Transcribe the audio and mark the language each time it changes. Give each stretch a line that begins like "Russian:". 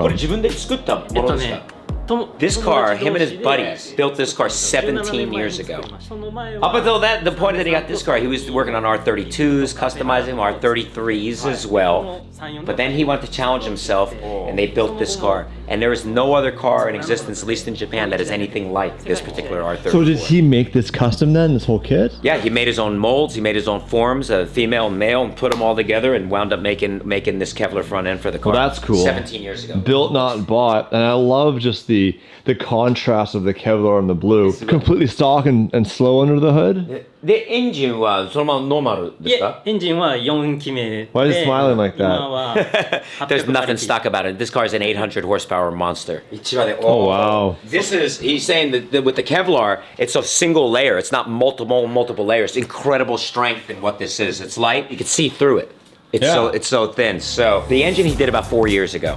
Japanese: これ自分で作ったものですか?
English: This car, him and his buddies built this car 17 years ago. Up until that, the point that he got this car, he was working on R32s, customizing R33s as well. But then he wanted to challenge himself, and they built this car. And there is no other car in existence, at least in Japan, that is anything like this particular R34. So did he make this custom then, this whole kit? Yeah, he made his own molds, he made his own forms, female and male, and put them all together and wound up making this Kevlar front end for the car. Well, that's cool. 17 years ago. Built, not bought. And I love just the contrast of the Kevlar and the blue. Completely stock and slow under the hood?
Japanese: で、エンジンはそのままノーマルですか? エンジンは4気目で
English: Why is he smiling like
Japanese: 今
English: that?
Japanese: は
English: There's nothing stock about it. This car is an 800 horsepower monster. Oh, wow. This is, he's saying that with the Kevlar, it's a single layer. It's not multiple layers. Incredible strength in what this is. It's light. You can see through it. It's so thin. So the engine he did about 4 years ago.